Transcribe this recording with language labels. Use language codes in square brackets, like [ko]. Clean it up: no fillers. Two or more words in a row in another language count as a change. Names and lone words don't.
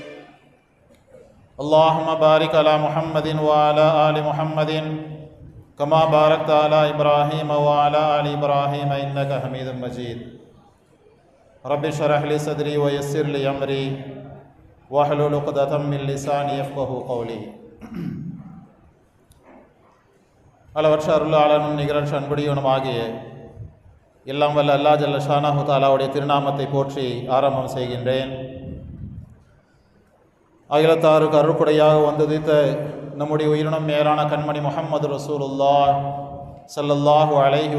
[ar] اللهم بارك على محمد وعلى آل محمد كما باركت على إبراهيم وعلى آل إبراهيم إنك حميد مجيد رب اشرح لي صدري ويسر لي أمري واحلل عقدة من لساني يفقهوا قولي. [ta] அளவற்ற அருளாளனும் நிகரற்ற அன்புடையவனும் ஆகிய எல்லாம் வல்ல [ar] الله جل شأنه [ta] தஆலாவுடைய திருநாமத்தை போற்றி ஆரம்பம் செய்கின்றேன். அகிலத்தாருக்கு அருள்குடையாக வந்துதித்த நம்முடைய உயிரினும் மேலான கண்மணி முஹம்மது [ar] رسول الله صلى الله عليه